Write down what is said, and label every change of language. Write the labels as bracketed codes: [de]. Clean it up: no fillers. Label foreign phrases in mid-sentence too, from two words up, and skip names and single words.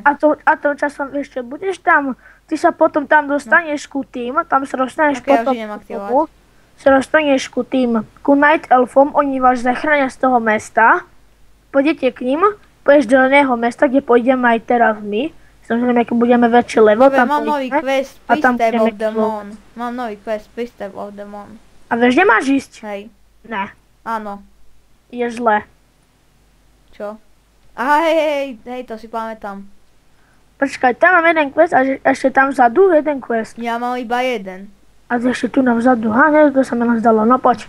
[sk] A to časom ešte budeš tam, ty sa potom tam dostaneš ku tým, tam sa dostaneš Tak ja potom už idem aktivovať. sa dostaneš ku Night Elfom, oni vás zachránia z toho mesta, pôjdete k ním, pôjdeš do iného mesta, kde pôjdeme aj teraz my, samozrejme, keď budeme väčšie level, Dobre, tam mám nový pôjdeme quest, a tam Priestess budeme of the explodovať. Moon. Mám nový quest, Priestess of the Moon. A vieš, kde máš ísť? Hej, Ne, áno. je zle. Čo? Aha, hej, to si pamätám. Počkaj, tam mám jeden quest a ešte tam vzadu jeden quest. Ja mám iba jeden. A ešte tu na vzadu, ne, to sa mi len zdalo, no poď.